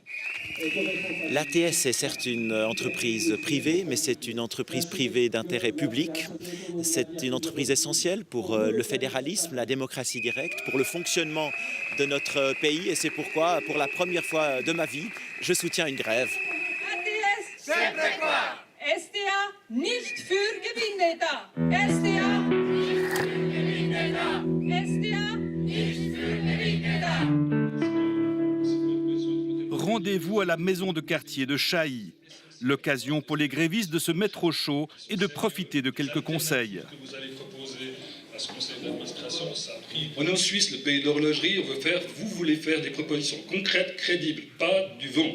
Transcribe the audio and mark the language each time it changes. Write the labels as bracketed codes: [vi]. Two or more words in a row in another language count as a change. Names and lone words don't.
[fr] L'ATS est certes une entreprise privée, mais c'est une entreprise privée d'intérêt public. C'est une entreprise essentielle pour le fédéralisme, la démocratie directe, pour le fonctionnement de notre pays. Et c'est pourquoi, pour la première fois de ma vie, je soutiens une grève. [it] ATS, sempre qua. [de] SDA, nicht für Gewinne da. SDA, nicht für Gewinne da. SDA, nicht für Gewinne da. [fr] Rendez-vous à la maison de quartier de Chailly. L'occasion pour les grévistes de se mettre au chaud et de profiter de quelques conseils. Vous allez proposer à ce conseil d'administration, ça a pris. On est en Suisse, le pays de l'horlogerie, vous voulez faire des propositions concrètes, crédibles, pas du vent.